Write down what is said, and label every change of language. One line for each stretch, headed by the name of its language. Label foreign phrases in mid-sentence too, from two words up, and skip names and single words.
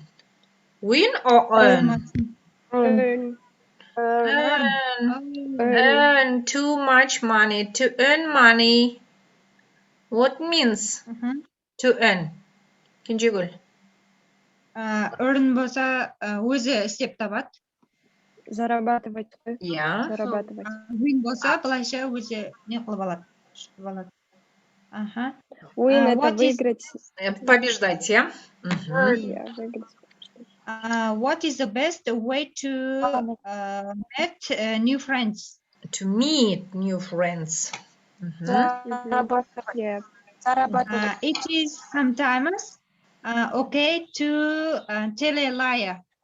English: Win or earn? Earn too much money. To earn money. What means to earn? Kinjigul.
Kazakh: earn болса өзі істеп табады. Зарабатывать қой.
English: Yeah.
Russian: Зарабатывать.
Kazakh: Win болса былайша өзі не қылып алады. Жұтып алады. Аха.
Russian: Win это
English: What is
Russian: выиграть. Побеждать, yeah? Yeah, выиграть.
English: what is the best way to meet new friends? To meet new friends. Yeah. It is sometimes okay to tell a lie.